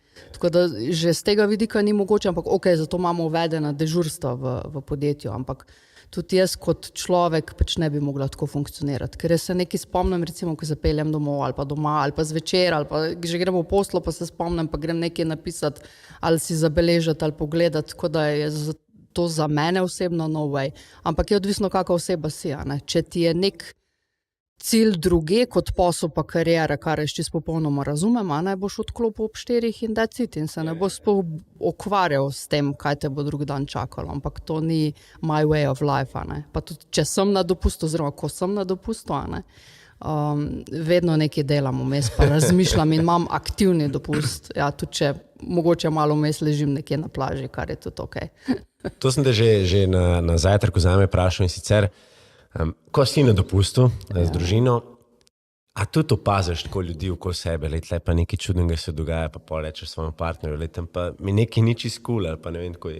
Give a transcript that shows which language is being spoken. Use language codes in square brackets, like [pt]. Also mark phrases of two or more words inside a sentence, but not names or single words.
[sl] Tako da že z tega vidika ni mogoče, ampak ok, zato imamo uvedena dežurstva v podjetju, ampak tudi jaz kot človek pač ne bi mogla tako funkcionirati, ker jaz se nekaj spomnim, recimo, ko se peljem domov ali pa doma, ali pa zvečer, ali pa že gremo v poslo, pa se spomnim, pa grem nekaj napisati, ali si zabeležati, ali pogledati, tako da je to za mene osebno [en] no way. [sl] Ampak je odvisno, kakva oseba si, a ne. Če ti je nek cilj druge kot posel pa kariera, kar jaz čisto popolnoma razumem, a ne, boš odklopil ob 4 in [en] that's it [sl] in se ne boš sploh ukvarjal s tem, kaj te bo drug dan čakalo, ampak to ni [en] my way of life, [sl] a ne. Pa tudi, če sem na dopustu, oziroma ko sem na dopustu, a ne, vedno nekaj delam vmes, pa razmišljam in imam aktivni dopust, ja, tudi če mogoče malo vmes ležim nekje na plaži, kar je tudi ok. To sem te že na zajtrku zame vprašal in sicer, ko si na dopustu z družino, a tudi opaziš tako ljudi okoli sebe, tle pa nekaj čudnega se dogaja, pa pol rečeš svojemu partnerju, tam pa mi nekaj ni čisto cool, ali pa ne vem, tako je.